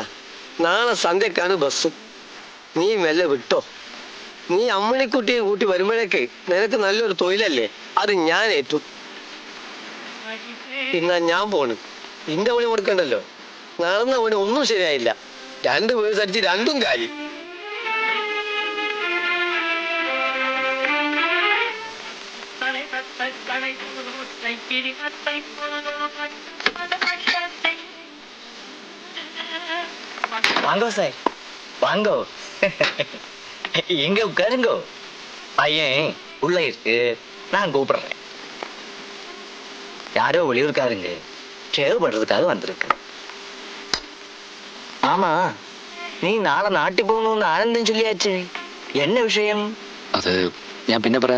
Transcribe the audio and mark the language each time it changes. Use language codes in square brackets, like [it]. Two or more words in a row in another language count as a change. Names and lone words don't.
[ml] നാളെ സന്ധ്യക്കാണ് ബസ്. നീ മെല്ലെ വിട്ടോ. നീ അമ്മണിക്കുട്ടിയെ കൂട്ടി വരുമ്പോഴേക്ക് നിനക്ക് നല്ലൊരു തൊഴിലല്ലേ, അത് ഞാൻ ഏറ്റു. എന്നാ ഞാൻ പോണ്. നിന്റെ പണി കൊടുക്കണ്ടല്ലോ. നടന്ന പണി ഒന്നും ശരിയായില്ല. 2 പേഴ്സ് അടിച്ച് 2ഉം കാര്യം. [ta] வாங்கோ சார், வாங்கோ. எங்க உட்காருங்கோ. பையன் உள்ள இருக்கு, நான் கூப்பிடுறேன். யாரோ வெளியூர்காரங்க ஷேவ் பண்றதுக்காக வந்திருக்கு. ஆமா, நீ நாளை நாட்டி போகணும்னு ஆனந்தம் சொல்லியாச்சு. என்ன விஷயம்? [ml] അത് ഞാൻ പിന്നെ പറയാം.